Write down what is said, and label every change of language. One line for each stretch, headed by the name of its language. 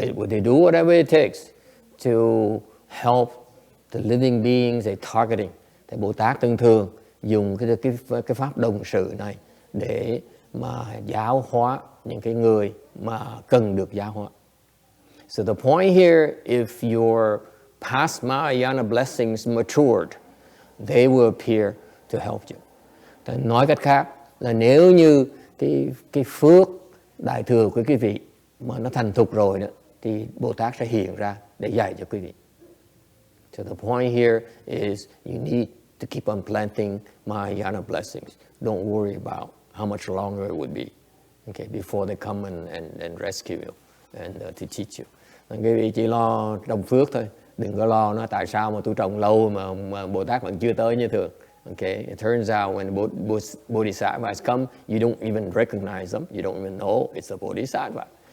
English: They do whatever it takes to help the living beings they targeting.
Vietnamese: Thì Bồ Tát thường dùng cái pháp đồng sự này để mà giáo hóa những cái người mà cần được giáo hóa.
English: So the point here, if your past Mahayana blessings matured, they will appear to help you.
Vietnamese: Nói cách khác là nếu như cái phước đại thừa của quý vị mà nó thành thục rồi đó, thì Bồ Tát sẽ hiện ra để dạy cho quý vị.
English: So the point here is you need to keep on planting Mahayana blessings. Don't worry about how much longer it would be, okay, before they come and rescue you and to teach you.
Vietnamese: Quý vị chỉ lo trồng phước thôi, đừng có lo nó tại sao mà tôi trồng lâu mà Bồ Tát vẫn chưa tới như thường.
English: Okay, it turns out when Bodhisattvas come, you don't even recognize them, you don't even know it's a Bodhisattva.